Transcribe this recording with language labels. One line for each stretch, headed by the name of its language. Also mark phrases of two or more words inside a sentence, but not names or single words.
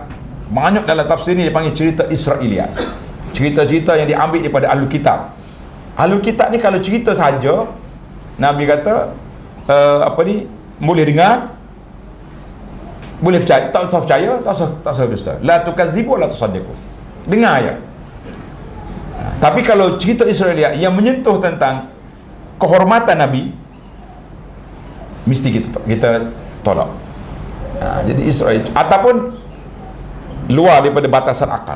Malay: Banyak dalam tafsir ni dia panggil cerita Israiliyat. Cerita-cerita yang diambil daripada Ahlul Kitab. Ahlul Kitab ni kalau cerita saja, Nabi kata boleh dengar, boleh percaya, tak usah percaya, tak usah dusta.
Arabic: لا تكذبوا لا تصدقوا.
Malay: Dengar ayat. Tapi kalau cerita Israiliyat yang menyentuh tentang kehormatan Nabi, mesti kita tolak. Jadi Israel ataupun luar daripada batasan akal.